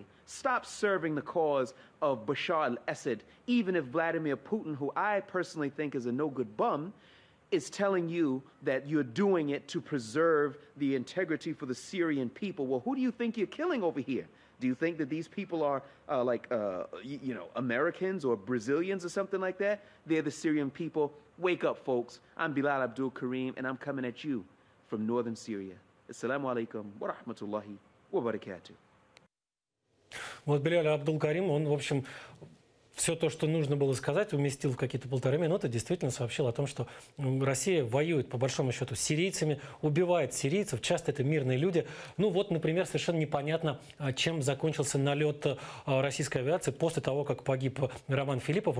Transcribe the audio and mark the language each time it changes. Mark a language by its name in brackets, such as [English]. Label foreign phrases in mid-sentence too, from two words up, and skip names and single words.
[English] Stop serving the cause of Bashar al-Assad, even if Vladimir Putin, who I personally think is a no-good bum, is telling you that you're doing it to preserve the integrity for the Syrian people. Well, who do you think you're killing over here? Do you think that these people are Americans or Brazilians or something like that? They're the Syrian people. Wake up, folks. I'm Bilal Abdul Kareem, and I'm coming at you from northern Syria. [Arabic] السلام عليكم ورحمة الله وبركاته. [Russian] Вот Биляль Абдул-Карим, он, в общем, все то, что нужно было сказать, уместил в какие-то 1,5 минуты, действительно сообщил о том, что Россия воюет, по большому счету, с сирийцами, убивает сирийцев, часто это мирные люди. Ну вот, например, совершенно непонятно, чем закончился налет российской авиации после того, как погиб Роман Филиппов.